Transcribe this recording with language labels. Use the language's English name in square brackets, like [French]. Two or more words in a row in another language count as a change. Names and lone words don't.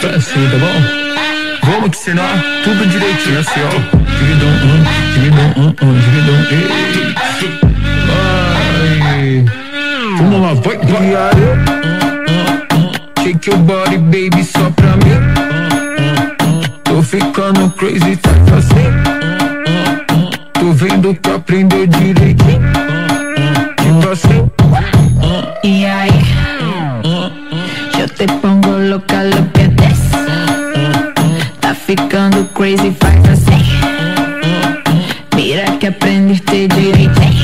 [Portuguese] 쓰다가 Remix이나 두 번 지냈어요. Vamos lá, vai, vai. [English] Shake your body, baby, [Portuguese] só pra mim. Tô ficando crazy, tá assim. Tô vendo que aprendeu direitinho. Tipo assim. [Spanish] Y ahí, yo te pongo loca, lo que des. [Portuguese] Tá ficando crazy, faz assim. [Spanish] Mira que aprendiste direitinho.